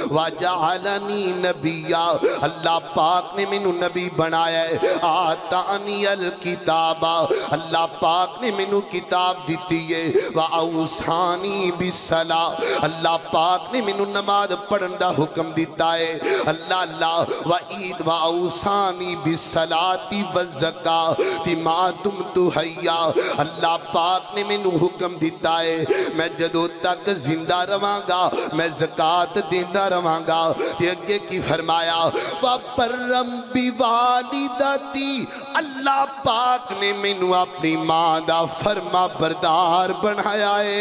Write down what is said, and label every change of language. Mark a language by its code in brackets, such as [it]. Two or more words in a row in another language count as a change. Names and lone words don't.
[ar] وجعلني نبيا, [pa] اللہ پاک نے مینوں نبی بنایا ہے. [ar] آتاني الكتاب, [pa] اللہ پاک نے مینوں کتاب دی ہے. [ar] وأوصاني بالصلاة, [pa] اللہ پاک نے مینوں نماز پڑھن دا حکم دتا ہے. [ar] الله الله و عيد وأوصاني بالصلاة والزكاة ما دمت حيا, [pa] اللہ پاک نے مینوں حکم دتا ہے میں جدوں تک زندہ رہواں گا میں زکات دیندا رہواں گا. تے اگے کی فرمایا [ar] وبرا بوالدتي, [pa] اللہ پاک نے مینوں اپنی ماں دا فرماں بردار بنایا ہے.